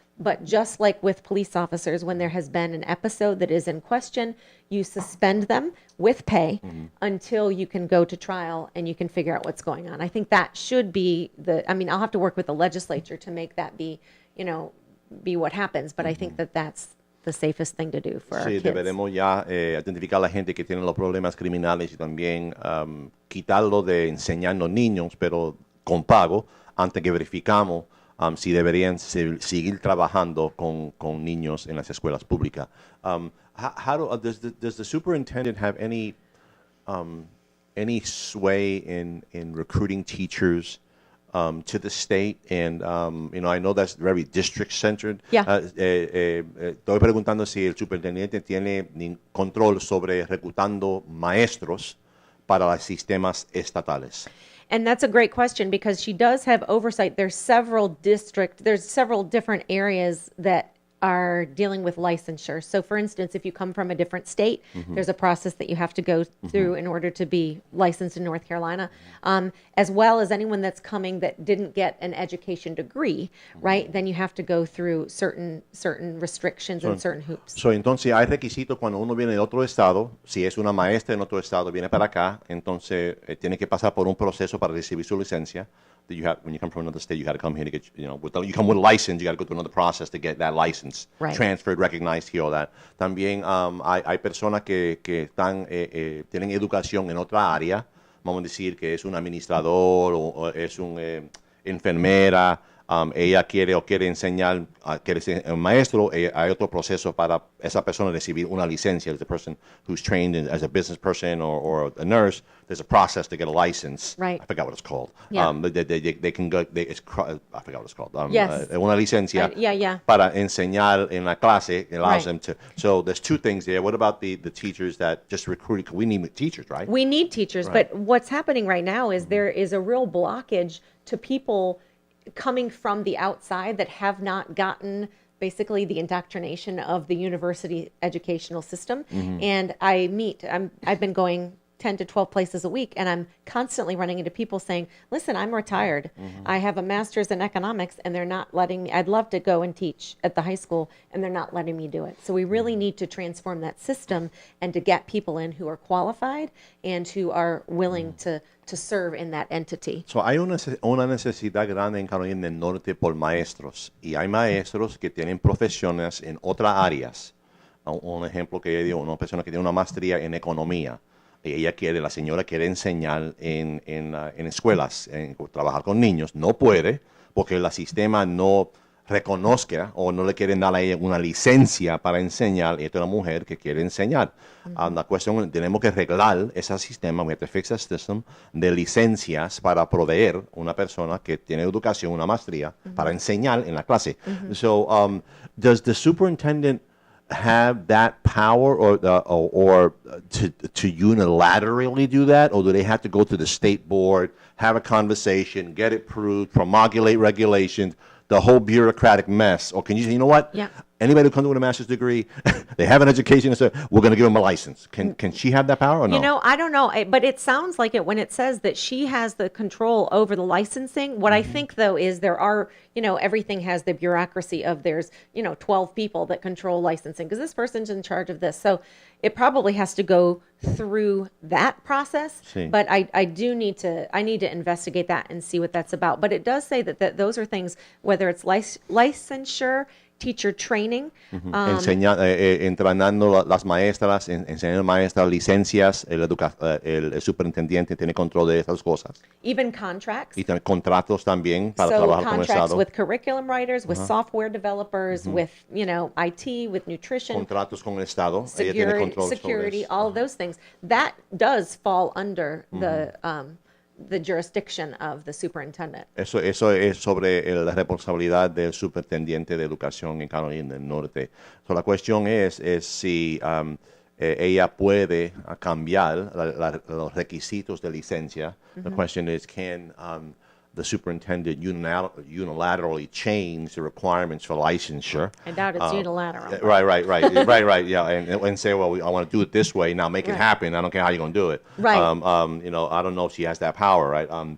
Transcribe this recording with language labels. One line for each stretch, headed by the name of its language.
English: But just like with police officers, when there has been an episode that is in question, you suspend them with pay until you can go to trial and you can figure out what's going on. I think that should be I'll have to work with the legislature to make that be what happens, but I think that's the safest thing to do for our kids.
Spanish: Sí, deberemos ya identificar a la gente que tiene los problemas criminales y también quitarlo de enseñar a los niños, pero con pago, antes que verificamos si deberían seguir trabajando con niños en las escuelas públicas.
English: Does the superintendent have any sway in recruiting teachers to the state? And I know that's very district centered. Yeah.
Spanish: Estoy preguntando si el superintendente tiene control sobre reclutando maestros para los sistemas estatales.
English: And that's a great question because she does have oversight. There's several different areas that are dealing with licensure. So for instance, if you come from a different state, there's a process that you have to go through in order to be licensed in North Carolina, as well as anyone that's coming that didn't get an education degree, right? Then you have to go through certain restrictions and certain hoops.
Spanish: So entonces hay requisitos cuando uno viene de otro estado. Si es una maestra en otro estado, viene para acá, entonces tiene que pasar por un proceso para recibir su licencia.
English: That you have, when you come from another state, you got to come here to get, you come with a license, you got to go through another process to get that license transferred, recognized here, all that.
Spanish: También hay personas que tienen educación en otra área, vamos a decir que es un administrador o es un enfermera, ella quiere enseñar, quiere ser un maestro, hay otro proceso para esa persona recibir una licencia.
English: The person who's trained as a business person or a nurse, there's a process to get a license. Right. I forgot what it's called. Yeah. They can go, I forgot what it's called. Yes.
Spanish: Una licencia
English: yeah.
Spanish: para enseñar en la clase.
English: It allows Right. them to. So there's two things there. What about the teachers that just recruited? We need teachers, right? We need teachers, Right. but what's happening right now is there is a real blockage to people coming from the outside that have not gotten basically the indoctrination of the university educational system. And I've been going 10 to 12 places a week, and I'm constantly running into people saying, listen, I'm retired. I have a master's in economics, and they're not letting me. I'd love to go and teach at the high school, and they're not letting me do it. So we really need to transform that system and to get people in who are qualified and who are willing to serve in that entity.
Spanish: So, hay una necesidad grande en Carolina del Norte por maestros, y hay maestros que tienen profesiones en otras áreas. Un ejemplo que yo digo, una persona que tiene una maestría en economía, y la señora quiere enseñar en escuelas, trabajar con niños, no puede, porque el sistema no reconozca o no le quieren dar a ella una licencia para enseñar, y esta es una mujer que quiere enseñar. La cuestión, tenemos que arreglar ese sistema, we have to fix that system, de licencias para proveer una persona que tiene educación, una maestría, para enseñar en la clase.
English: So, does the superintendent have that power or to unilaterally do that, or do they have to go to the state board, have a conversation, get it approved, promulgate regulations, the whole bureaucratic mess? Or can you say, you know what? Yeah. Anybody who comes with a master's degree, they have an education, so we're going to give them a license. Can she have that power or no? You know, I don't know, but it sounds like it when it says that she has the control over the licensing. What I think, though, is there are, everything has the bureaucracy of there's, 12 people that control licensing because this person's in charge of this. So it probably has to go through that process.
Spanish: Sí.
English: But I need to investigate that and see what that's about. But it does say that those are things, whether it's licensure, teacher training.
Spanish: Entrenando las maestras, enseñando maestras, licencias, el superintendente tiene control de esas cosas.
English: Even contracts.
Spanish: Y contratos también para
English: So
Spanish: trabajar con el
English: contracts
Spanish: Estado.
English: with curriculum writers, with software developers, with, IT, with nutrition.
Spanish: Contratos con el Estado. Ella tiene control
English: Security,
Spanish: sobre eso.
English: all of those things. That does fall under the jurisdiction of the superintendent.
Spanish: Eso es sobre la responsabilidad del superintendente de educación en Carolina del Norte. So, la cuestión es si ella puede cambiar los requisitos de licencia.
English: The question is, can the superintendent unilaterally change the requirements for licensure? I doubt it's unilateral. Right. Yeah, and say, well, I want to do it this way. Now make it happen. I don't care how you're going to do it. Right. I don't know if she has that power, right?